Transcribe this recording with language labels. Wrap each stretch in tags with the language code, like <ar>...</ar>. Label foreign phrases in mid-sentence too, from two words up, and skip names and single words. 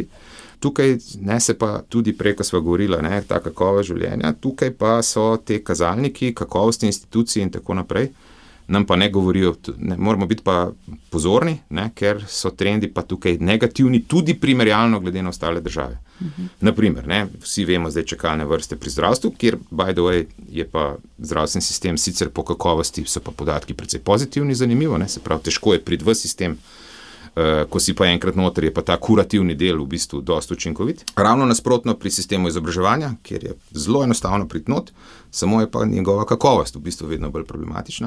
<sl>Tukaj ne, se pa tudi prej, ko sva govorila, ne, ta kakovost življenja, tukaj pa so te kazalniki, kakovosti institucij in tako naprej, nam pa ne govorijo, ne, moramo biti pa pozorni, ne, ker so trendi pa tukaj negativni, tudi primerjalno glede na ostale države. Naprimer, ne, vsi vemo zdaj čakalne vrste pri zdravstvu, kjer,</sl> <en>by the way,</en> <sl>je pa zdravstveni sistem sicer po kakovosti, so pa podatki precej pozitivni, zanimivo, ne, se pravi, težko je priti v sistem, ko si pa enkrat noter, je pa ta kurativni del v bistvu dosti učinkovit. Ravno nasprotno pri sistemu izobraževanja, kjer je zelo enostavno priti not, samo je pa njegova kakovost v bistvu vedno bolj problematična.</sl>